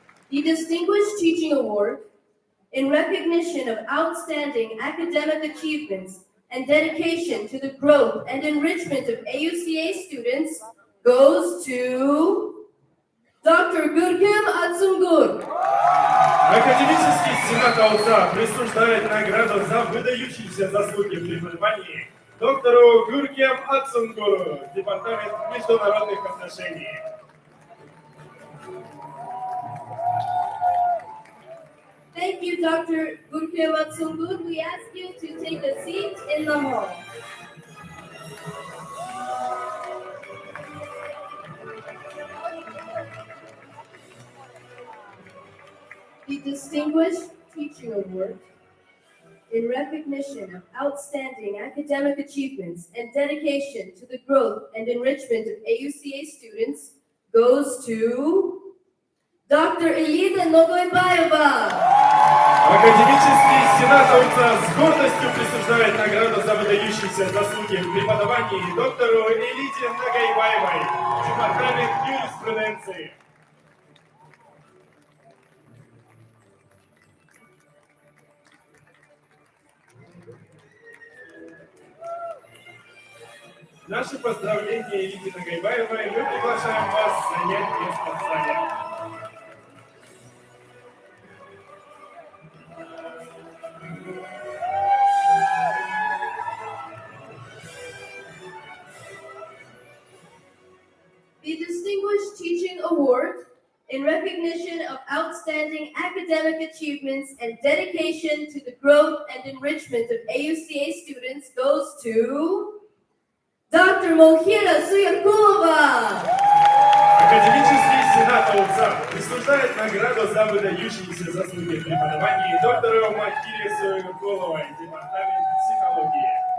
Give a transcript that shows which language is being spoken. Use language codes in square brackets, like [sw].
[en] The Distinguished Teaching Award, in recognition of outstanding academic achievements and dedication to the growth and enrichment of AUCA students, goes to Dr. Gürkem Atsungur. [ru] Академический сенат АУЦА присуждает награду за выдающиеся заслуги в преподавании доктору Гürkem Atsungur, Департамент международных отношений. [en] Thank you you, Dr. Gurkhe Matsungur. We ask you to take a seat in the hall. The Distinguished Teaching Award in recognition of outstanding academic achievements and dedication to the growth and enrichment of AUCA students goes to Dr. Elida Nogoybaeva. [ru] Академический сенат АУЦА с гордостью присуждает награду за выдающиеся заслуги в преподавании доктору Элиде Нагайбаевой, департамент юриспруденции. Наши поздравления Элиде Нагайбаевой. Мы приглашаем вас занять место в зале. [en] The Distinguished Teaching Award in recognition of outstanding academic achievements and dedication to the growth and enrichment of AUCA students goes to Dr. Mohira Suyakulova. [ru] Академический сенат АУЦА присуждает награду за выдающиеся заслуги в преподавании доктору Махире Суяковой, департамент психологии.